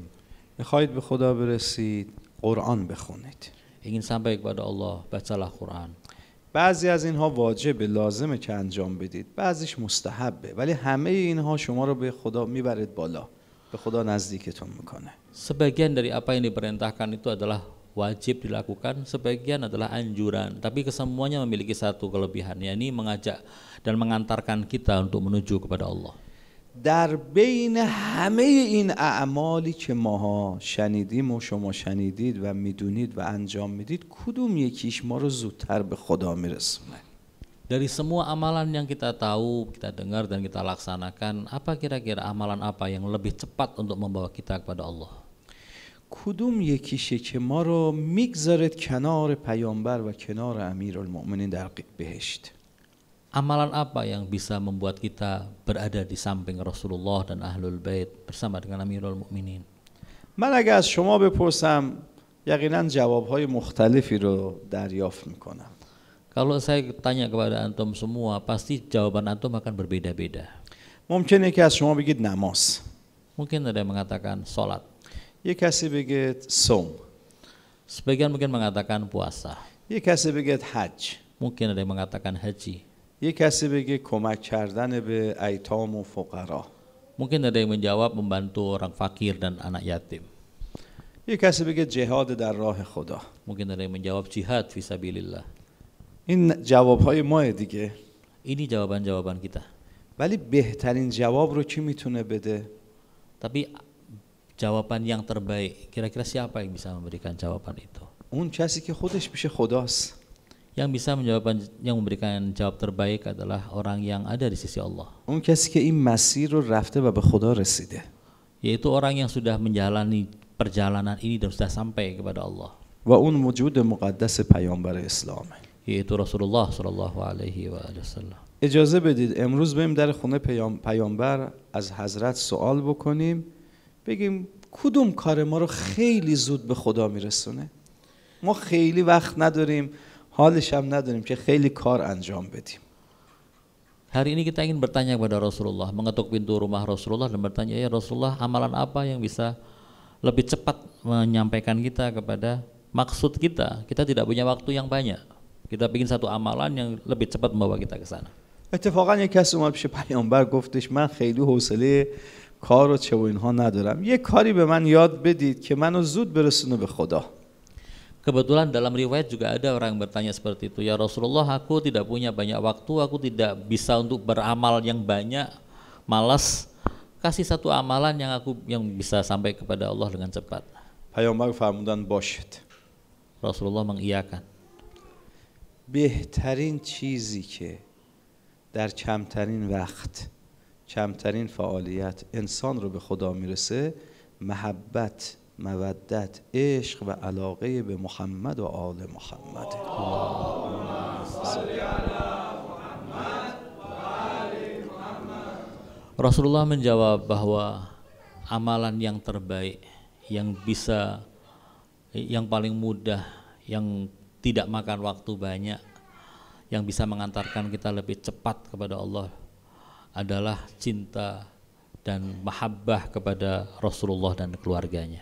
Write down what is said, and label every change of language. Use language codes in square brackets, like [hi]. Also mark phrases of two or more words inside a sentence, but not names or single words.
[fa] میخواید به خدا برسید قرآن بخونید. [id] Ingin sampai kepada Allah, bacalah Quran. [fa] بعضی از اینها واجبه، لازمه که انجام بدید، بعضیش مستحبه، ولی همه اینها شما رو به خدا میبرد بالا، به خدا نزدیکتون میکنه. [id] Sebagian dari apa yang diperintahkan itu adalah wajib dilakukan, sebagian adalah anjuran, tapi kesemuanya memiliki satu kelebihan, yakni mengajak dan mengantarkan kita untuk menuju kepada Allah. [fa] در بین همه این اعمالی که ماها شنیدیم و شما شنیدید و میدونید و انجام میدید کدوم یکیش ما رو زودتر به خدا میرسونه؟ [id] Dari semua amalan yang kita tahu, kita dengar dan kita laksanakan, apa kira-kira amalan apa yang lebih cepat untuk membawa kita kepada Allah? [fa] کدوم یکیشه که ما رو میگذارد کنار پیامبر و کنار امیرالمؤمنین در بهشت؟ [id] Amalan apa yang bisa membuat kita berada di samping Rasulullah dan [ar] أهل البيت [id] bersama dengan Amirul Mukminin? [fa] من اگه از شما بپرسم یقینا جوابهای مختلفی رو دریافت میکنم. [id] Kalau saya tanya kepada antum semua, pasti jawaban antum akan berbeda-beda. [fa] ممکنه که از شما بگید نماز، [id] Mungkin ada yang mengatakan sholat, [fa] یه کسی بگید صوم، [id] sebagian mungkin mengatakan puasa, [fa] یه کسی بگید حج، [id] mungkin ada yang mengatakan haji, [fa] یه کسی بگید کمک کردن به ایتام و فقرا، [id] mungkin ada yang menjawab membantu orang fakir dan anak yatim, [fa] یه کسی بگید جهاد در راه خدا. [id] mungkin ada yang menjawab jihad fisabilillah. [fa] این جوابهای ماه دیگه. [id] Ini jawaban-jawaban kita. [fa] ولی بهترین جواب رو کی میتونه بده؟ [id] Tapi jawaban yang terbaik, kira-kira siapa yang bisa memberikan jawaban itu? [fa] اون کسی که خودش پیش خداست. [id] Yang bisa yang memberikan jawab terbaik adalah orang yang ada di sisi Allah. [fa] اون کسی که این مسیر رو رفته و به خدا رسیده. [id] Yaitu orang yang sudah menjalani perjalanan ini dan sudah sampai kepada Allah. [fa] و اون وجود مقدس پیامبر اسلامه. [id] Yaitu Rasulullah [ar] صلى الله عليه وسلم. [fa] اجازه بدید امروز بریم در خونه پیامبر از حضرت سوال بکنیم، بگیم کدوم کار ما رو خیلی زود به خدا میرسونه؟ ما خیلی وقت نداریم، حالش هم نداریم که خیلی کار انجام بدیم. [id] Hari ini kita ingin bertanya kepada Rasulullah, mengetuk pintu rumah Rasulullah dan bertanya, [ar] يا رسول الله, [id] amalan apa yang bisa lebih cepat menyampaikan kita kepada maksud kita? Kita tidak punya waktu yang banyak. Kita ingin satu amalan yang lebih cepat membawa kita ke sana. [fa] اتفاقا یک کسی اومد پیش پیامبر گفتش من خیلی حوصله کار و چه و اینها ندارم، یه کاری به من یاد بدید که منو زود برسونه به خدا. [id] Kebetulan dalam riwayat juga ada orang yang bertanya seperti itu, [ar] يا رسول الله, [id] aku tidak punya banyak waktu, aku tidak bisa untuk beramal yang banyak, malas, kasih satu amalan yang bisa sampai kepada Allah dengan cepat. [fa] پیامبر فرمودن باشد. [id] Rasulullah mengiyakan. [fa] بهترین چیزی که در کمترین وقت، کمترین فعالیت انسان رو به خدا میرسه، محبت، مودت، عشق و علاقه به محمد و آل محمد. [id] Rasulullah menjawab bahwa amalan yang terbaik, yang bisa, yang paling mudah, yang tidak makan waktu banyak, yang bisa mengantarkan kita lebih cepat kepada Allah adalah cinta dan mahabbah kepada Rasulullah dan keluarganya.